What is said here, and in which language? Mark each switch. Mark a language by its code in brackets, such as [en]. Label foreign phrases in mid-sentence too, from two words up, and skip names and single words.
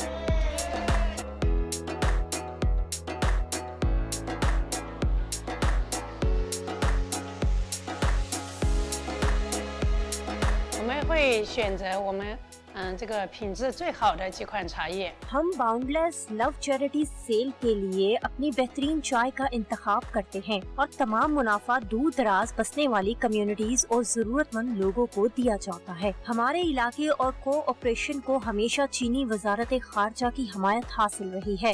[zh] 我们会选择我们这个品质最好的几款茶叶。 [ur] ہم باؤنڈلیس لو چیریٹی سیل کے لیے اپنی بہترین چائے کا انتخاب کرتے ہیں اور تمام منافع دور دراز بسنے والی کمیونٹیز اور ضرورت مند لوگوں کو دیا جاتا ہے. ہمارے علاقے اور کوآپریشن کو ہمیشہ چینی وزارت خارجہ کی حمایت حاصل رہی ہے.